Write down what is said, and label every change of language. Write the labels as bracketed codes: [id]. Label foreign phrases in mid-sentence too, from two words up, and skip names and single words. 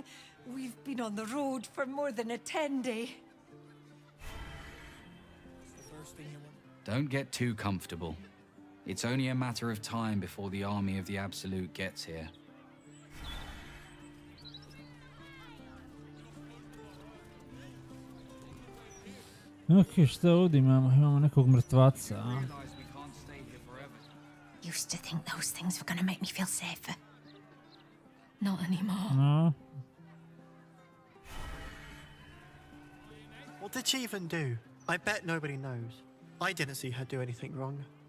[en] We've been on the road for more than a 10-day. Don't get too comfortable. It's only a matter of time before the army of the Absolute gets here. [hr] Ok, šta ovdje imamo? Imamo nekog mrtvaca. [en] Used to think those things were gonna make me feel safer. Not anymore. No. What did she even do? I bet nobody knows. I didn't see her do anything wrong.